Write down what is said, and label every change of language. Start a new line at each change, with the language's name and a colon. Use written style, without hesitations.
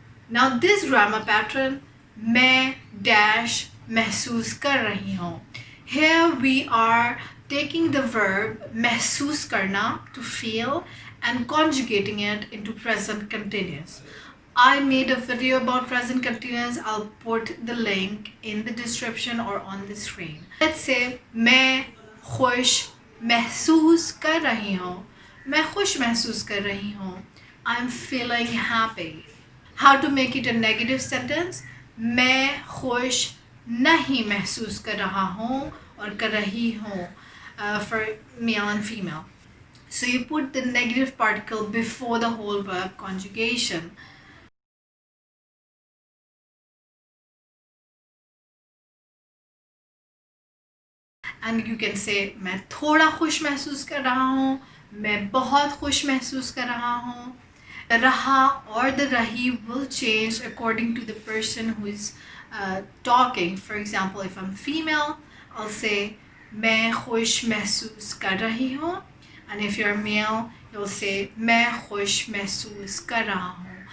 English: Now this grammar pattern,
Hindi: मैं
English: dash
Hindi: महसूस कर रही हूँ.
English: Here we are taking the verb महसूस करना, to feel, and conjugating it into present continuous. I made a video about present continuous. I'll put the link in the description or on the screen. Let's say
Hindi: मैं खुश महसूस कर रही हूँ. मैं खुश महसूस कर रही हूँ.
English: I'm feeling happy. How to make it a negative sentence?
Hindi: मैं खुश नहीं महसूस कर रहा हूँ और कर रही हूँ,
English: for male and female. So you put the negative particle before the whole verb conjugation. And you can say
Hindi: मैं थोड़ा खुश महसूस कर रहा हूँ. मैं बहुत खुश महसूस कर रहा हूँ.
English: Raha or the rahi will change according to the person who is talking. For example, if I'm female, I'll say
Hindi: मैं खुश महसूस कर रही हूँ.
English: And if you're male, you'll say
Hindi: मैं खुश महसूस कर रहा हूँ.